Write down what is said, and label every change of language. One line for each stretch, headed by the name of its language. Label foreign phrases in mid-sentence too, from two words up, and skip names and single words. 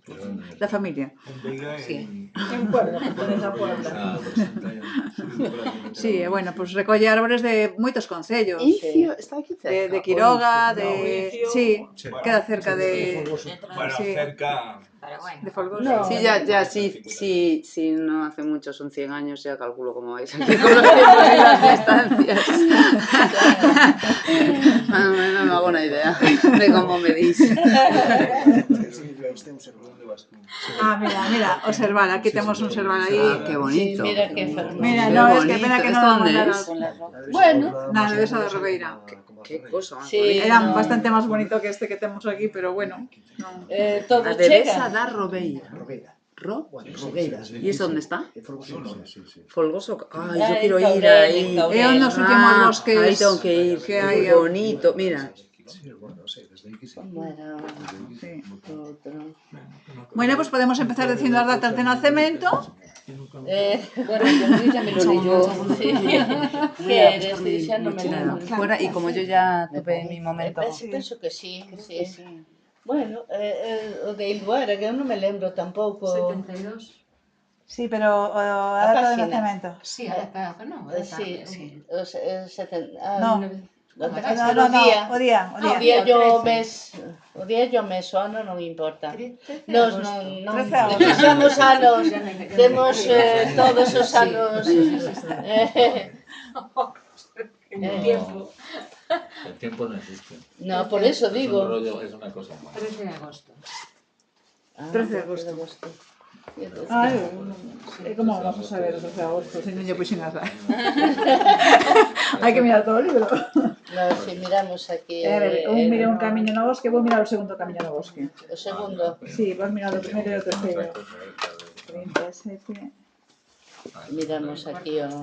Galician: Da familia.
Spanish: En Veiga, En Puebla, pertenece a Puebla. Ah, pues está ya.
Galician: Sí, e bueno, pois recolle árbores de moitos concellos.
Spanish: Incio, está aquí cerca. De Quiroga, No, Incio, sí, bueno, queda cerca de Bueno, Sí. cerca... de Folgoso. No. Sí, ya, sí, no hace mucho, son 100 años, ya calculo cómo vais aquí con los tiempos y las distancias. No me hago una idea de cómo medís.
Galician: Mira, observar, aquí temos un serval aí.
Spanish: Ah, qué bonito.
Galician: Sí, mira que fermoso. Mira,
Spanish: Qué no, es que bonito. pena que ¿Esto
Galician: non
Spanish: dónde
Galician: mandaron.
Spanish: es? Bueno, Nada, de esa de Robeira. Qué cosa más Sí, bonita.
Galician: Era no. bastante máis bonito que este que temos aquí, pero bueno, non. todo
Spanish: La Devesa
Galician: chega. da Robeira. Rogueiras.
Spanish: ¿Y eso dónde está? Sí. Folgoso. Ay, Ah, yo quiero en ir Caurel, ahí. en Caurel.
Galician: É un dos últimos
Spanish: Ah,
Galician: bosques
Spanish: ahí tengo que ir.
Galician: que
Spanish: Qué hai. bonito. Mira. Sí, bueno, sí, desde aquí sí. Bueno, Sí.
Galician: outro. Bueno, pues podemos empezar dicindo as datas de nacemento.
Spanish: Bueno, yo Luis ya me lo leyó. Sí. ¿Qué eres? Sí, ya no me lembro. Fuera, y como yo ya tuve mi momento.
Galician: Penso que sí, sí. Bueno, o de Ilduara, que eu non me lembro tampouco. 72. Sí, pero a A data de página. nacemento. Sí, a data, no, a data. Sí, os 70. No. O día. o día e o mes, o mes, o ano non importa. Nos non 13 de agosto. deixamos anos, temos todos os anos.
Spanish: El tiempo. El tiempo no existe. No, por eso Es un digo. rollo, es una cosa más. 13 de agosto.
Galician: 13 de agosto. Como vamos a saber o 13 de agosto, se non lle puxen as datas. Hai que mirar todo o libro. No, si miramos aquí. A ver, un mira un camiño no bosque, vou mirar o segundo camiño no bosque. O segundo. Sí, vas mirar o primeiro e o terceiro. 37. Miramos aquí o.